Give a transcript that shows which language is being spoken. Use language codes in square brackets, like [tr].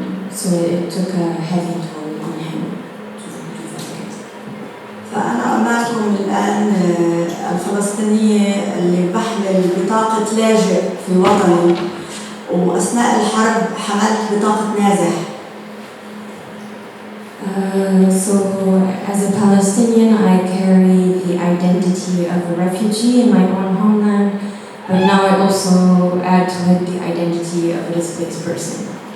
[en] So it took a heavy toll on him to do that. [ar] فأنا أمامكم الآن الفلسطينية اللي بحمل بطاقة لاجئ في وطني وأثناء الحرب حملت بطاقة نازح. [en] So, as a Palestinian, I carry the identity of a refugee in my own homeland, but now I also add to it the identity of a displaced person.